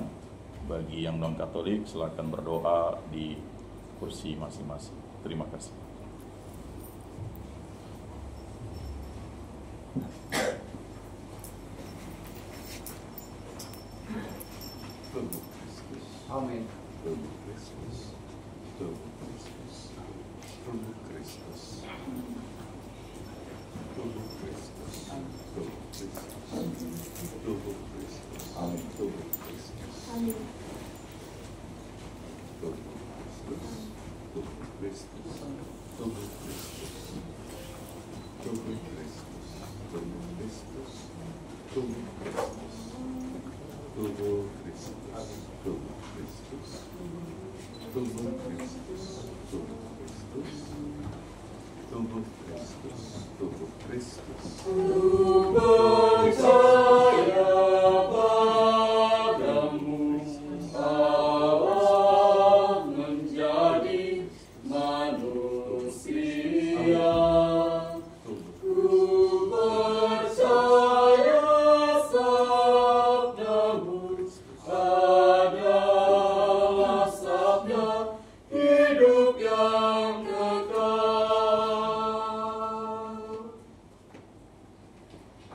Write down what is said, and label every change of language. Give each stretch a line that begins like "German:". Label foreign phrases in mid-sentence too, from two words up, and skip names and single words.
Indonesian: Bagi yang non-Katolik, silakan berdoa di kursi masing-masing. Terima kasih. Amin. Tubuh Kristus. Tubuh Kristus. Tubuh Kristus. Tubuh Kristus. Tubuh Kristus. Tubuh Kristus. Amin. Tubuh Kristus. Amin. Tubuh Kristus. Tubuh Kristus. Tubuh Kristus. Tubuh Kristus. Tubuh Kristus. Tubuh Kristus. Tubuh Kristus. Tubuh Kristus. Tubuh Kristus. Tubuh Kristus. Tubuh Kristus. Tubuh Kristus. Percaya padamu, Allah menjadi manusia. Ku percaya sabdamu adalah sabda hidup yang kekal.